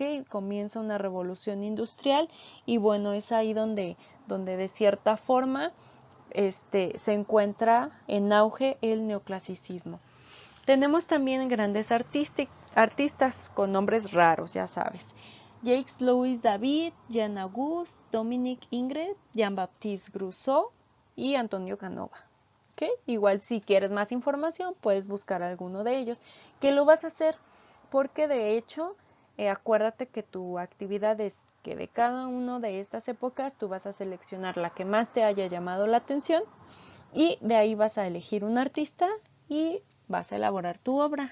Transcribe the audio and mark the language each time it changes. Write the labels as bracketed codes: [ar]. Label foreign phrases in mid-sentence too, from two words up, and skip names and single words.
[es] Comienza una revolución industrial y bueno, es ahí donde de cierta forma se encuentra en auge el neoclasicismo. Tenemos también grandes artistas con nombres raros, ya sabes. Jacques-Louis David, Jean-Auguste, Dominique Ingres, Jean-Baptiste Grousseau y Antonio Canova. ¿ok? Igual si quieres más información puedes buscar alguno de ellos. ¿Qué lo vas a hacer? Porque de hecho, acuérdate que tu actividad es que de cada una de estas épocas tú vas a seleccionar la que más te haya llamado la atención y de ahí vas a elegir un artista y vas a elaborar tu obra.